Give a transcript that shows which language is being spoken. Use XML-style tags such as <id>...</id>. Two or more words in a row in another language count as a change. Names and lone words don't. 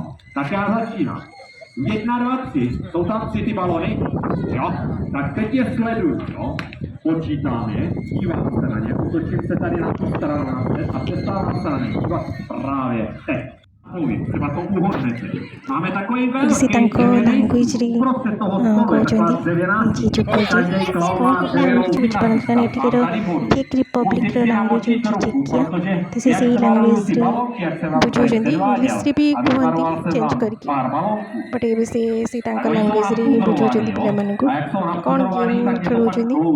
<cs>Tak já začínám. 1, 2, 3, jsou tam 3 ty balony, jo? Tak teď je sleduju, jo? Počítám je, dívám se na ně, otočím se tady na tu stranu a přestávám se na ně dívat právě teď. Třeba to uhodnete. Máme takový velký</cs> <or>si ତାଙ୍କ ଲାଙ୍ଗୁଏଜରେ କହୁଛନ୍ତି କି ଯେଉଁ କହୁଛି ବୁଝିପାରନ୍ତି ନା ଏଠିକାର ଚେକ୍ ରିପବ୍ଲିକର ଲାଙ୍ଗୁଏଜ ହେଉଛି ଚେକିଆ ତ ସେ ସେଇ ଲାଙ୍ଗୁଏଜରେ ବୁଝାଉଛନ୍ତି ଇଂଲିଶରେ ବି କୁହନ୍ତି ଚେଞ୍ଜ କରିକି ବଟ୍ ଏବେ ସେ ତାଙ୍କ ଲାଙ୍ଗୁଏଜରେ ହିଁ ବୁଝାଉଛନ୍ତି ପିଲାମାନଙ୍କୁ କ'ଣ ଗେମ୍ ଖେଳଉଛନ୍ତି</or>